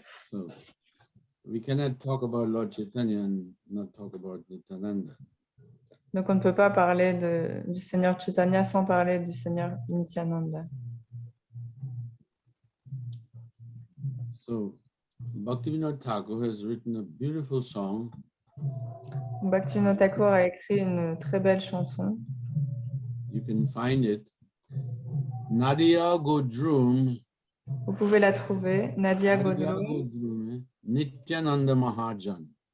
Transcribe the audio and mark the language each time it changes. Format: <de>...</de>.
<en>So we cannot talk about Lord Chaitanya and not talk about Nityananda.</en> <fr>Donc on ne peut pas parler du Seigneur Chaitanya sans parler du Seigneur Nityananda.</fr> <en>So Bhaktivinoda Thakur has written a beautiful song.</en> <fr>Bhaktivinoda Thakur a écrit une très belle chanson.</fr> <en>You can find it. Nadia Godrum,</en> <fr>Vous pouvez la trouver, Nadia</fr> <en>Nadia Godrum. Godrum, Nityananda Mahajan.</en>